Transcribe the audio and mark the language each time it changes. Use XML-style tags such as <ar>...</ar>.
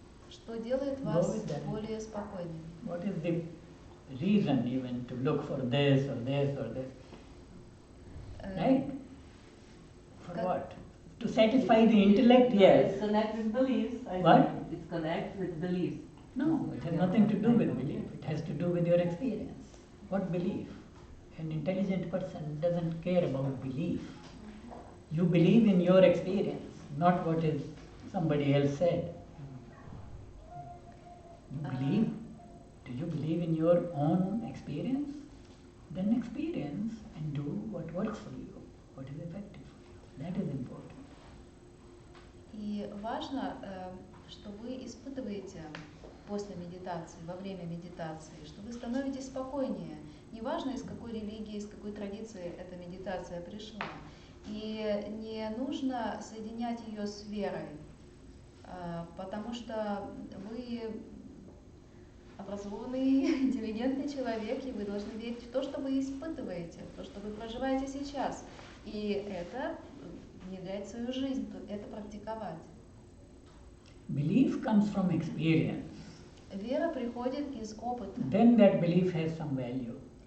<ru>Что делает вас более спокойными?</ru> <en>What is the reason even to look for this or this or this? Right? For what? To satisfy the intellect? Yes. It's connect with beliefs. What? It's connect with beliefs. No, it has nothing to do with belief. It has to do with your experience. What belief? An intelligent person doesn't care about belief. You believe in your experience, not what is somebody else said. You believe? Do you believe in your own experience? Then experience and do what works for you, what is effective for you. That is important.</en> <ru>И важно, что вы испытываете после медитации, во время медитации, что вы становитесь спокойнее. Неважно, из какой религии, из какой традиции эта медитация пришла. И не нужно соединять ее с верой, потому что вы образованный, интеллигентный человек, и вы должны верить в то, что вы испытываете, в то, что вы проживаете сейчас. И это внедрять в свою жизнь, это практиковать.</ru> <en>Belief comes from experience.</en> <ru>Вера приходит из опыта.</ru> <en>Then that belief has some value.</en>